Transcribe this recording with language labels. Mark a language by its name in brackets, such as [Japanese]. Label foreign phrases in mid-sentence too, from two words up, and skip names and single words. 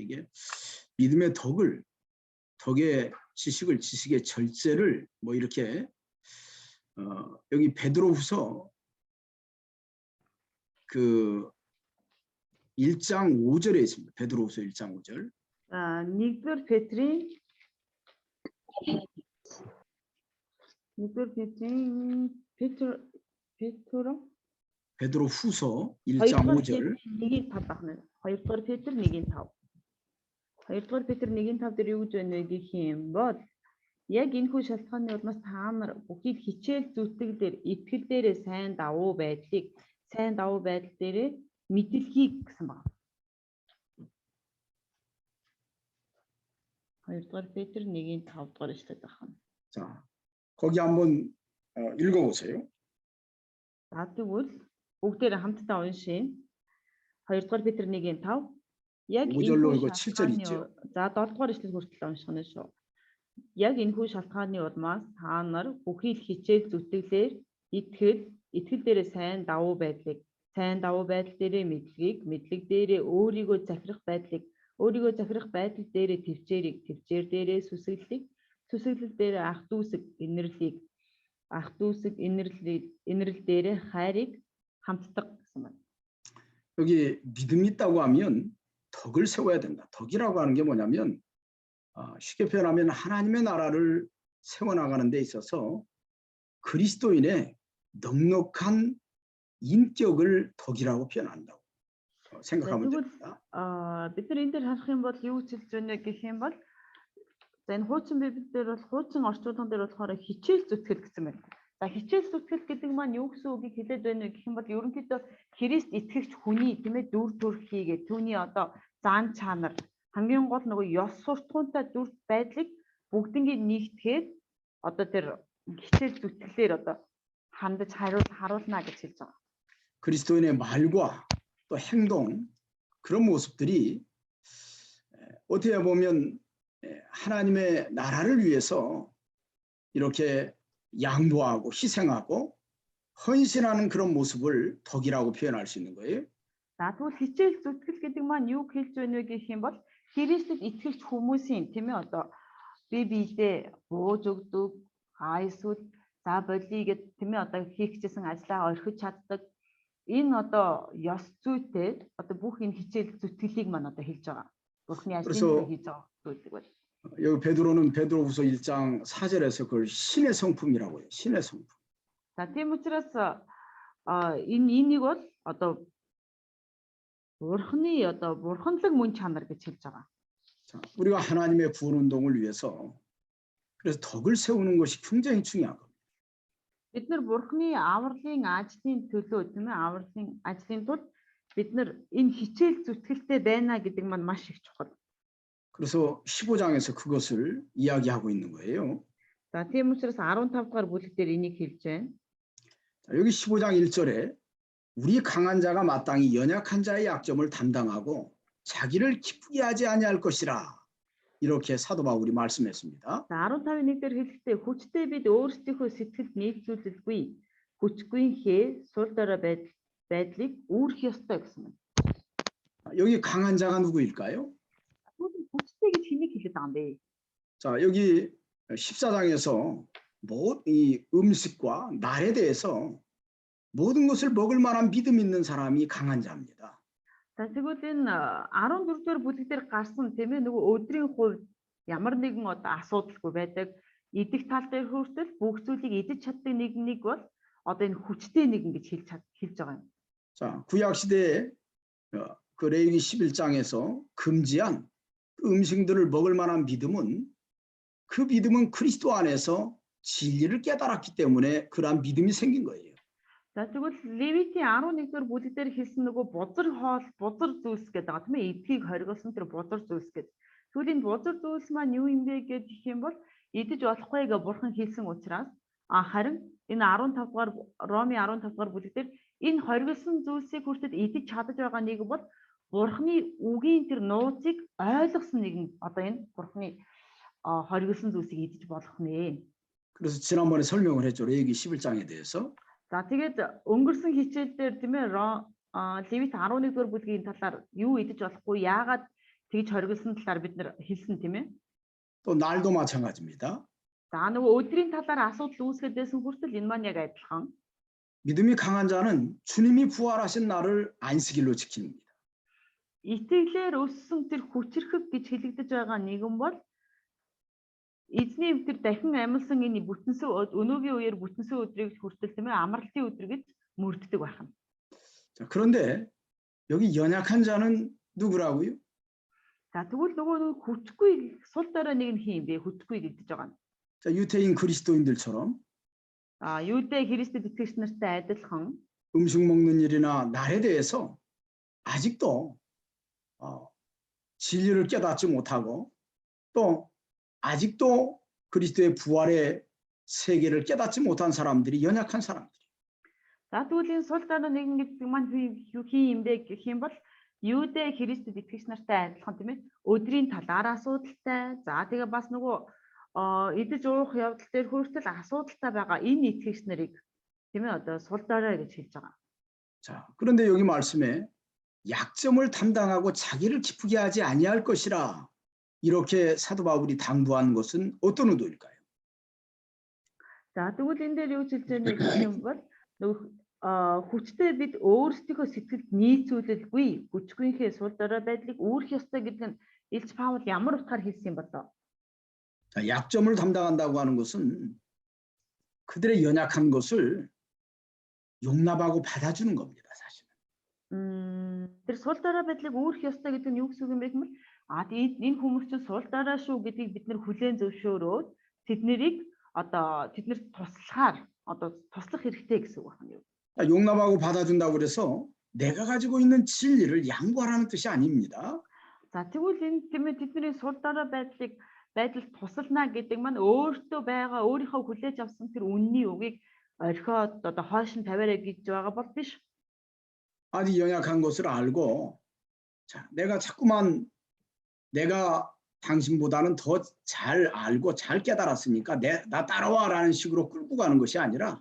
[Korean] 이게 믿음의 덕의 지식을 지식의 절제를 뭐 이렇게 여기 베드로후서 1장 5절에 있습니다. 베드로후서 1장 5절. [Mongolian] нэгдүгээр [Korean] 베드로후서 1장 5절. [Mongolian] 2дугаар Петр 1:5. 2дугаар Петр 1:5 дээр юу гэж байна вэ гэх юм бол яг энэхүү шалтгааны улмаас та нар бүхий хичээл зүтгэлээр итгэл дээрээ сайн давуу байдал дээрээ мэдлэгийг гэсэн байна. 2дугаар Петр 1:5 дугаар ишлээд байна. [Korean] 자, 거기 한번 읽어보세요. [Mongolian] Тэгвэл бүгдээр хамтдаа уншия. 2дугаар Петр 1:5 яг [Korean] 5절로 이거 7절 있죠. [Mongolian] За 7 дугаар ишлэл хүртэл унших нь шүү. Яг энэхүү шалтгааны улмаас та нар бүхий л хичээл зүтгэлээр итгэл дээрээ сайн давуу байдал дээрээ мэдлэг дээрээ өөрийгөө захирах байдал дээрээ төвчээр дээрээ сүсэглэл дээрээ ах дүүсэг инэрл дээрээ хайрыг хамтдаг гэсэн байна. [Korean] 여기 믿음이 있다고 하면 덕을 세워야 된다. 덕이라고 하는 게 뭐냐면 쉽게 표현하면 하나님의 나라를 세워나가는 데 있어서 그리스도인의 넉넉한 인격을 덕이라고 표현한다고 생각하면 됩니다. [Mongolian] бид нар энэ дээр харах юм бол юу хэлж байна гэх юм бол энэ хуучин библиэр бол хуучин орчуулган дээр болохоор хичээл зүтгэл гэсэн байна. За хичээл зүтгэл гэдэг маань юу гэсэн үгийг хэлээд байна гэх юм бол ерөнхийдөө Христ итгэгч хүний тийм ээ дүр төрх хийгээд түүний одоо зан чанар хамгийн гол нөгөө ёс суртахуунтай дүр байдлыг бүгднийг нэгтгэхэд одоо тэр хичээл зүтгэлээр одоо хандаж харуулна гэж хэлж байгаа. [Korean] 그리스도인의 말과 또 행동 그런 모습들이 어떻게 보면 하나님의 나라를 위해서 이렇게 양보하고 희생하고 헌신하는 그런 모습을 덕이라고 표현할 수 있는 거예요. [Mongolian] За тэгвэл хичээл зүтгэл гэдэг маань юу хэлж байна вэ гэх юм бол Христэд итгэж хүмүүсийн тийм ээ одоо бие биедээ бууж өгдөг, эсвэл за болий гэд тийм ээ одоо хийх гэсэн ажлаа орхиж чаддаг. Энэ одоо ёс зүйтэй одоо бүх энэ хичээл зүтгэлийг маань одоо хэлж байгаа. Бурхны ажлыг хийж байгаа зүйлдэг бол. [Korean] 여기 베드로는 베드로후서 1장 4절에서 그걸 신의 성품이라고 해요. 신의 성품. [Mongolian] За тийм учраас энийг бол одоо бурханлаг мөн чанар гэж хэлж байгаа. [Korean] 자, 우리가 하나님의 구원 운동을 위해서 그래서 덕을 세우는 것이 굉장히 중요한 겁니다. [Mongolian] Бид нар бурхны авралын ажлын төлөө тийм ээ авралын ажлын тулд бид нар энэ хичээл зүтгэлтэй байна гэдэг маань маш их чухал. [Korean] 그래서 15장에서 그것을 이야기하고 있는 거예요. [Mongolian] За тийм учраас 15 дугаар бүлэг дээр энийг хэлж байна. [Korean] 자, 여기 15장 1절에 우리 강한 자가 마땅히 연약한 자의 약점을 담당하고 자기를 기쁘게 하지 아니할 것이라 이렇게 사도 바울이 말씀했습니다. [Mongolian] За 15-ын 1 дээр хэлэхдээ хүчтэй бид өөрсдийнхөө сэтгэлд нийцүүлэлгүй хүчгүйнхээ сул дорой байдлыг үүрэх ёстой гэсэн юм. [Korean] 여기 강한 자가 누구일까요? [Mongolian] хүчтэй гэж хэнийг хэлээд байгаа юм бэ? [Korean] 자, 여기 14장에서 이 음식과 날에 대해서 모든 것을 먹을 만한 믿음 있는 사람이 강한 자입니다. [Mongolian] За тэгвэл энэ 14 дугаар бүлэг дээр гарсан тийм ээ нөгөө өдрийн хувьд ямар нэгэн одоо асуудалгүй байдаг идэх тал дээр хүртэл бүх зүйлийг идэж чаддаг нэг бол одоо энэ хүчтэй нэгэн гэж хэлж байгаа юм. [Korean] 자, 구약 시대에 그 레위기 11장에서 금지한 음식들을 먹을 만한 믿음은 그 믿음은 그리스도 안에서 진리를 깨달았기 때문에 그러한 믿음이 생긴 거예요. [Mongolian] За тэгвэл Левитийн 11 дугаар бүлэг дээр хэлсэн нөгөө бузар хоол, бузар зүйлс гэдэг байгаа тийм ээ эдгийг хоригуулсан тэр бузар зүйлс гэдэг. Тэгвэл энэ бузар зүйлс маань юу юм бэ гэж их юм бол идэж болохгүй гэж бурхан хэлсэн учраас харин энэ 15 дугаар Роми 15 дугаар бүлэг дээр энэ хоригуулсан зүйлсийг хүртэл идэж чадаж байгаа нэг бол бурханы үгийн тэр нууцыг ойлгосон нэгэн одоо энэ бурханы хоригуулсан зүйлсийг идэж болох нэ. [Korean] 그래서 지난번에 설명을 했죠. 레위기 11장에 대해서. [Mongolian] За тэгээд өнгөрсөн хичээл дээр тийм ээ Левит 11 дугаар бүлгийн талаар юу идэж болохгүй яагаад тэгж хоригдсон талаар бид нар хэлсэн тийм ээ. [Korean] 또 날도 마찬가지입니다. [Mongolian] За нөгөө өдрийн талаар асуудал үүсгээд байсан хүртэл энэ маань яг адилхан. [Korean] 믿음이 강한 자는 주님이 부활하신 날을 안식일로 지킵니다. [Mongolian] Итгэлээр өссөн тэр хүчрхэг гэж хэлэгдэж байгаа нэгэн бол эзний тэр дахин амьлсан энэ бүтэнсөө өнөөгийн үеэр бүтэнсөө өдрийг хүртэл тийм ээ амралтын өдөр гэж мөрддөг байна. [Korean] 자, 그런데 여기 연약한 자는 누구라고요? [Mongolian] За тэгвэл нөгөө хүчгүй сул дорой нэг нь хин бэ? хүчгүй гэдэг байгаа. [Korean] 자, 유태인 그리스도인들처럼 유대 그리스도 [Mongolian] 이тгэгч нартай адилхан [Korean] 음식 먹는 일이나 날에 대해서 아직도 진리를 깨닫지 못하고 또 아직도 그리스도의 부활의 세계를 깨닫지 못한 사람들이 연약한 사람들. [Mongolian] За тэгвэл энэ сул дорой нэгэн гэдэг маань юу юм бэ гэх юм бол Юудэ Христэд итгэгч нартай адилхан тийм ээ өдрийн талаар асуудалтай. За тэгээ бас нөгөө идэж уух явдал дээр хүртэл асуудалтай байгаа энэ итгэгч нарыг тийм ээ одоо сул дорой гэж хэлж байгаа. [Korean] 자, 그런데 여기 말씀에 약점을 담당하고 자기를 기쁘게 하지 아니할 것이라 이렇게 사도 바울이 당부한 것은 어떤 의도일까요? [Mongolian] За тэгвэл энэ дээр юу хэлж байгаа гэх юм бол хүчтэй бид өөрсдийнхөө сэтгэлд нийцүүлэлгүй хүчгүйнхээ сул дорой байдлыг үүрэх ёстой гэдэг нь Илч Паул ямар утгаар хэлсэн юм бол доо. [Korean] 자, 약점을 담당한다고 하는 것은 그들의 연약한 것을 용납하고 받아주는 겁니다, 사실은. [Mongolian] Тэр сул дорой байдлыг үүрэх ёстой гэдэг нь юу гэсэн үг юм бэ гэвэл энэ хүмүүс чинь сул дорой шүү гэдгийг бид нэр хүлээн зөвшөөрөөд тэднийг одоо тэднэрт туслахаар одоо туслах хэрэгтэй гэсэн үг байна. [Korean] 용납하고 받아준다고 그래서 내가 가지고 있는 진리를 양보하라는 뜻이 아닙니다. [Mongolian] За тэгвэл энэ тийм ээ тэдний сул дорой байдлыг байдалд тусална гэдэг маань өөртөө байгаа өөрийнхөө хүлээж авсан тэр үнний үгийг орхиод одоо хойш нь тавиараа гэж байгаа бол биш. [Korean] 아주 연약한 것을 알고 자, 내가 자꾸만 내가 당신보다는 더 잘 알고 잘 깨달았으니까 나 따라와라는 식으로 끌고 가는 것이 아니라